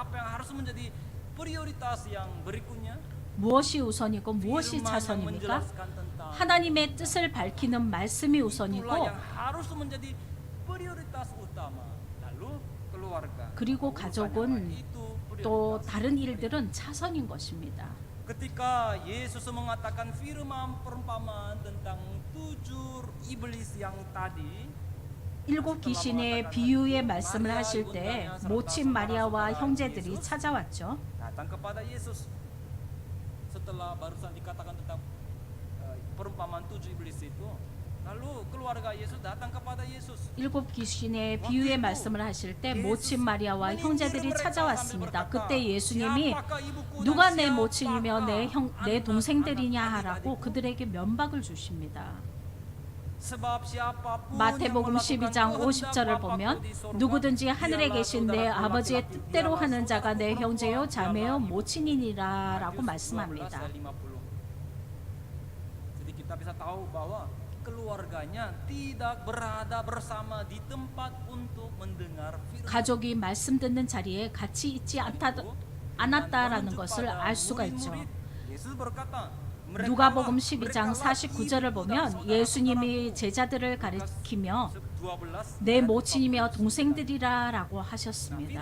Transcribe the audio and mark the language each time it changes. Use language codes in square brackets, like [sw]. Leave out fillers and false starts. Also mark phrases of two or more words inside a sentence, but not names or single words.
[ko] 무엇이 우선이고 무엇이 차선입니까? 하나님의 뜻을 밝히는 말씀이 우선이고 그리고 가족은 또 다른 일들은 차선인 것입니다. [id] Ketika Yesus mengatakan firman perumpamaan tentang 7 iblis yang tadi, [ko] 7 귀신의 비유의 말씀을 하실 때 모친 마리아와 형제들이 찾아왔죠. [id] datang kepada Yesus setelah barusan dikatakan tentang perumpamaan 7 iblis itu. Lalu keluarga Yesus datang kepada Yesus. [ko] 7 귀신의 비유의 말씀을 하실 때 모친 마리아와 형제들이 찾아왔습니다. 그때 예수님이 누가 내 모친이며 내 동생들이냐 하라고 그들에게 면박을 주십니다. 마태복음 12장 50절을 보면 누구든지 하늘에 계신 내 아버지의 뜻대로 하는 자가 내 형제요 자매요 모친이니라 라고 말씀합니다. [id] Jadi kita bisa tahu bahwa keluarganya tidak berada bersama di tempat untuk mendengar firman. [ko] 가족이 말씀 듣는 자리에 같이 있지 않았다라는 것을 알 수가 있죠. 누가복음 12장 49절을 보면 예수님이 제자들을 가리키며 내 모친이며 동생들이라라고 하셨습니다.